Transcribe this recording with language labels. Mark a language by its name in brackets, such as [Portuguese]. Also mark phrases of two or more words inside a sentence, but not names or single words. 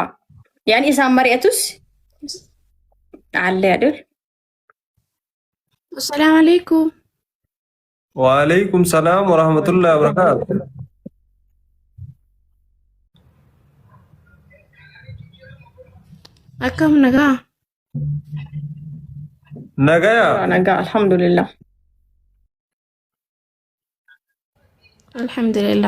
[Oromo] Yaan isaan mari'atus allee adil. [Arabic] السلام عليكم. وعليكم السلام ورحمة الله وبركاته. [Oromo] Akkam nagaa. Nagaya. Nagaa alhamdulillah. Alhamdulillah.